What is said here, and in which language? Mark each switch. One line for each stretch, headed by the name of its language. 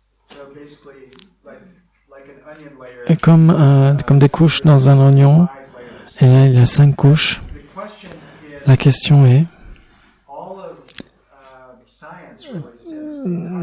English: So basically, like an onion layer.
French: Et comme des couches dans un oignon.
English: 5 layers.
French: Et là, il y a 5 couches.
English: The question is,
French: La question est,
English: all of science really says